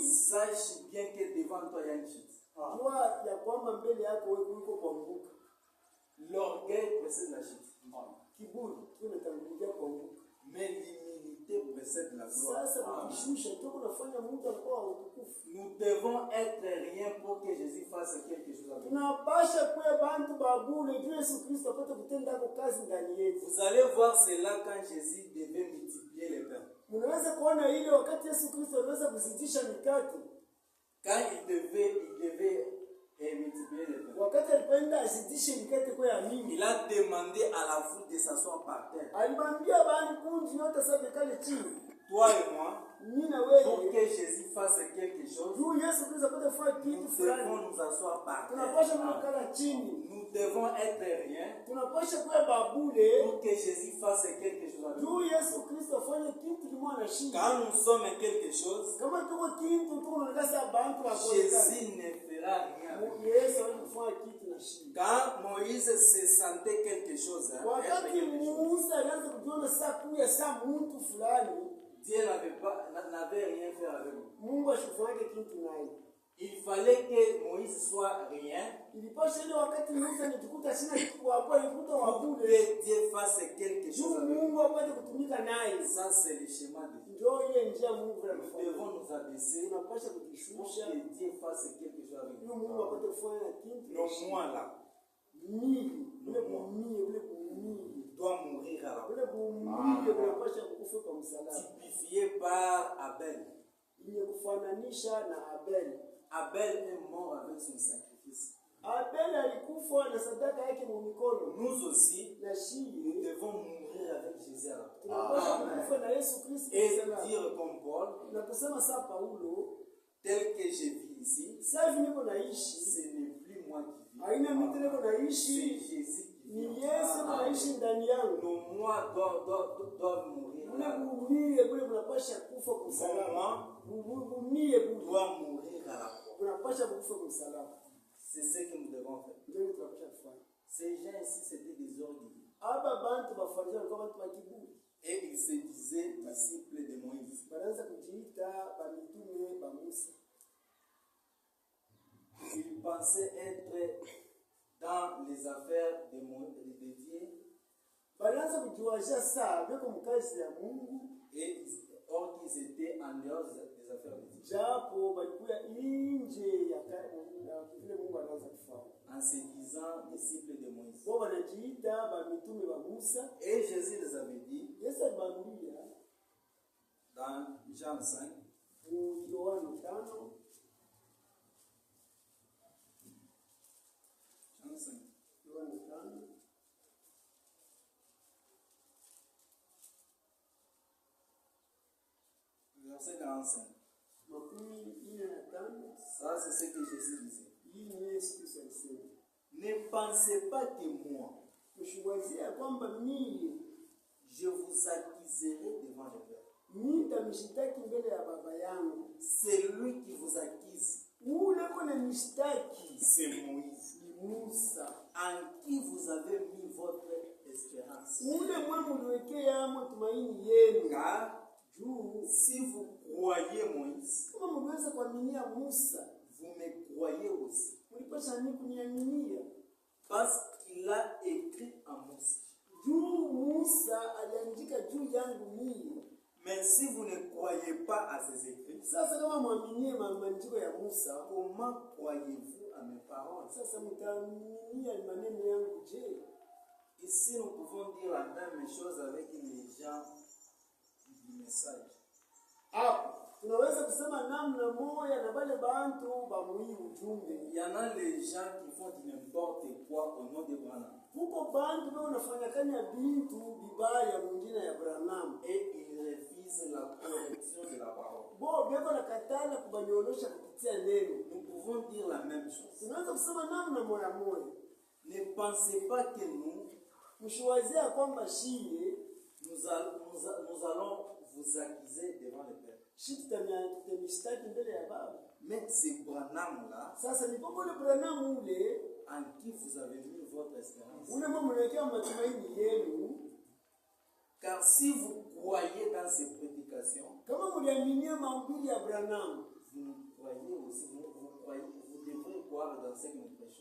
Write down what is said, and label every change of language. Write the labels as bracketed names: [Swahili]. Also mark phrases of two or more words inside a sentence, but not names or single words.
[French] sache bien que devant toi il y a une chute. [Swahili] jua ya kwamba mbele yako wewe uko kuanguka. [French] L'orgueil précède la chute. [Swahili] Kiburi kinatangulia kuanguka. [French] Mais l'humilité précède la gloire. [Swahili] Sasa ukishusha ndio unafanya mtu anakuwa utukufu. [French] Nous devons être rien pour que Jésus fasse quelque chose avec nous. [Swahili] Tunapasha kuwa bantu babule juu Yesu Kristo apate kutenda hapo kazi ndani yetu. [French] Vous allez voir cela quand Jésus devait multiplier les pains. [Swahili] Unaweza kuona ile wakati Yesu Kristo anaweza kuzidisha mikate. [French] Quand il devait multiplier les pains, [Swahili] Wakati alipoenda azidishe mikate kwa ya mingi, [French] il a demandé à la foule de s'asseoir par terre. [Swahili] alimwambia bani kunji yote sasa kale chini. [French] Toi et moi, [Swahili] Mimi na [French] pour [Swahili] wewe [French] que Jésus fasse quelque chose, [Swahili] juu Yesu Kristo apate kufanya kitu [French] nous [Swahili] fulani. [French] devons nous asseoir par [Swahili] Tunapasha [French] terre. [Swahili] kukala chini. [French] Nous devons être rien [Swahili] Tunapasha kuwa babule [French] pour que Jésus fasse quelque chose avec nous. [Swahili] juu Yesu Kristo afanye kitu kimwana shinda. [French] Quand nous sommes quelque chose, [Swahili] Kama tuko kitu tuko nakasa bantu wa kueleza. [French] Jésus ne fera rien avec nous. [Swahili] Yesu alifanya kitu na shinda. [French] Quand Moïse se sentait quelque chose, être [Swahili] Wakati [French] quelque chose, [Swahili] Musa alianza kujiona saa kuya saa mtu fulani, [French] Dieu n'avait rien fait avec nous. [Swahili] Mungu ashifanye kitu naye. [French] Il fallait que Moïse soit rien [Swahili] Ilipasha ile wakati Musa anajikuta sina kitu kwa hapo, alikuta [French] pour [Swahili] wabule. [French] que Dieu fasse quelque [Swahili] Juu [French] chose avec nous. [Swahili] Mungu apate kutumika naye. [French] Ça, c'est le schéma de Dieu. [Swahili] Ndio ile njia Mungu [French] Nous [Swahili] anafanya. [French] devons nous abaisser [Swahili] Tunapasha [French] pour [Swahili] kujishusha [French] que Dieu fasse quelque chose avec [Swahili] ili [French] nous. [Swahili] Mungu apate kufanya kitu. [French] Le moi là [Swahili] Mili, ule kumii, ule kumii. [French] doit mourir à la [Swahili] Ule kumii unapasha kufa kwa msalaba. [French] typifié par Abel. [Swahili] Ile kufananisha na Abel. [French] Abel est mort avec son sacrifice. [Swahili] Abel alikufa na sadaka yake mu mikono. [French] Nous aussi, [Swahili] Na [French] nous [Swahili] shii [French] devons mourir avec Jésus à la croix. [Swahili] tunapasha kufa na Yesu Kristo kwa [French] Et [Swahili] msalaba. [French] dire comme Paul, [Swahili] Na kusema saa Paulo, [French] tel que je vis ici, [Swahili] sasa hivi niko naishi, [French] ce n'est plus moi qui vis. [Swahili] haina mimi niko [French] C'est [Swahili] naishi, [French] Jésus qui [Swahili] ni [French] vit. [Swahili] Yesu anaishi ndani yangu. [French] Nos moi doivent mourir. [Swahili] Ule bumie bule mnapasha kufa kwa [French] Mon [Swahili] msalaba. [French] moi [Swahili] Bumie bule [French] doit mourir à la croix. [Swahili] mnapasha kufa kwa msalaba. [French] C'est ce que nous devons faire. [Swahili] Ndio tunapasha kufanya. [French] Ces gens ici, c'était des orgueilleux. [Swahili] Aba bantu bafarisayo walikuwa watu wa kiburi. [French] Et ils se disaient disciples de Moïse. [Swahili] Banaanza kujiita ba mitume ba Musa. [French] Ils pensaient être dans les affaires de Dieu. [Swahili] Banaanza kujiwazia saa beko mkazi ya Mungu. [French] Or qu'ils étaient en dehors des affaires de Dieu. [Swahili] Japo balikuwa nje ya vile Mungu anaanza kufanya. [French] En se disant disciples de Moïse. [Swahili] Wao wanajiita ba mitume ba Musa. [French] Et Jésus les avait dit [Swahili] Yesu alimwambia [French] dans Jean 5, [Swahili] Yohana 5, [French] Jean 5, [Swahili] Yohana 5, [French] verset 45. [Swahili] makumi ine na tano. [French] Ça, c'est ce que Jésus disait. [Swahili] Hii ni Yesu Kristo alisema. [French] Ne pensez pas que moi, [Swahili] Mshiwazia kwamba mimi mishtaki mbele ya baba yangu. [French] Celui qui vous accuse, [Swahili] Ule kona mishtaki [French] c'est Moïse, [Swahili] ni Musa. [French] en qui vous avez mis votre espérance. [Swahili] Ule mwe muliwekea matumaini yenu. [French] Car [Swahili] Juu [French] si vous croyez Moïse, [Swahili] kama mliweza kuaminia Musa, [French] vous me croyez aussi. [Swahili] mlipasha nini kuniaminia? [French] Parce qu'il a écrit en Moïse. [Swahili] Juu Musa aliandika juu yangu mimi. [French] Mais si vous ne croyez pas à ses écrits, [Swahili] Sasa kama mwaminie maandiko ya Musa, [French] comment croyez-vous à mes paroles? [Swahili] sasa mtaaminia maneno yangu je? [French] Ici, nous pouvons dire la même chose avec les gens du message. [Swahili] Hapo tunaweza kusema namna moja na wale bantu bamui ujumbe. [French] Il y en a les gens qui font du n'importe quoi au nom de Branham. [Swahili] Huko bantu ndio wanafanya kanya bintu bibaya mwingine ya Branham. [French] Et ils refusent la correction de la parole. [Swahili] Bo beko na katala kubanyolosha kupitia neno. [French] Nous pouvons dire la même chose. [Swahili] Tunaweza kusema namna moja moja. [French] Ne pensez pas que nous [Swahili] Mshiwazia kwamba shie [French] nous allons vous accuser devant le Père. [Swahili] tutamistaki mbele ya baba. [French] Mais c'est Branham là, [Swahili] Sasa ni popo le Branham ule [French] en qui vous avez mis votre espérance. [Swahili] ule mwa mnawekea matumaini yenu. [French] Car si vous croyez dans ces prédications, [Swahili] Kama mliaminia mahubiri ya Branham, [French] vous croyez aussi, vous devrez croire dans ce que nous prêchons.